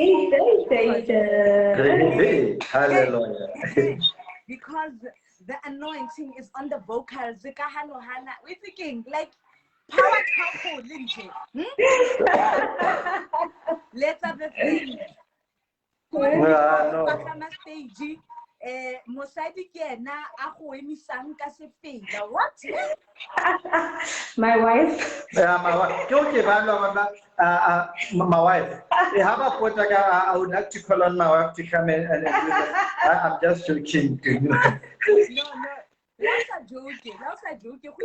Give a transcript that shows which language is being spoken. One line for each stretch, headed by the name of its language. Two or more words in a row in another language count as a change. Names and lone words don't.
English: Hallelujah. Because the anointing is on the vocals. We're thinking like power couple, Lindsay. Let's have a thing. Stage.
Tswana: Mosadi ke na a go emisang ka sefela.
English: What? My wife. Yeah, my wife. Okay, my wife. I would like to call on my wife to come in and do that. I'm just joking. No. That's a joke.